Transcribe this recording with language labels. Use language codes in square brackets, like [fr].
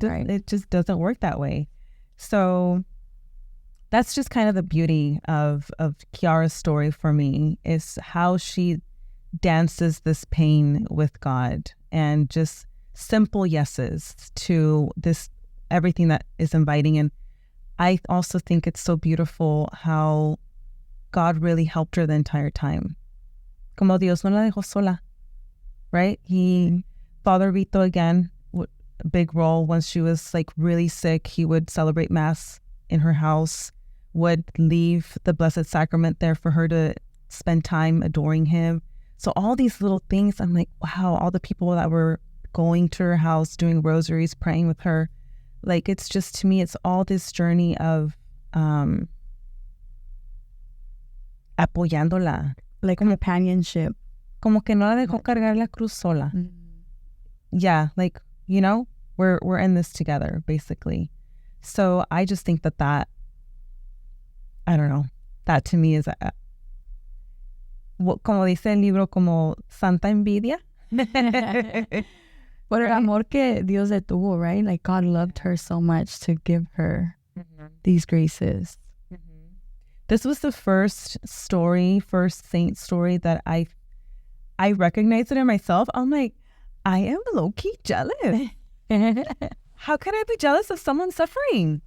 [en] It just doesn't work that way. So that's just kind of the beauty of Chiara's story for me, is how she dances this pain with God and just simple yeses to this, everything that is inviting. And I also think it's so beautiful how God really helped her the entire time. [es] Como Dios no la dejó sola, right? [en] Father Vito, again, a big role. Once she was like really sick, he would celebrate Mass in her house, would leave the Blessed Sacrament there for her to spend time adoring him. So all these little things, I'm like, wow, all the people that were going to her house, doing rosaries, praying with her. Like, it's just, to me, it's all this journey of apoyándola. Like companionship. [es] Como que no la dejó cargar la cruz sola. Mm-hmm. [en] Yeah, like, we're in this together, basically. So I just think that I don't know, that to me is [es] como dice el libro, como santa envidia. But el amor que Dios le tuvo, right? [en] Like God loved her so much to give her these graces. This was the first saint story that I recognized it in myself. I'm like, I am low-key jealous. How can I be jealous of someone suffering?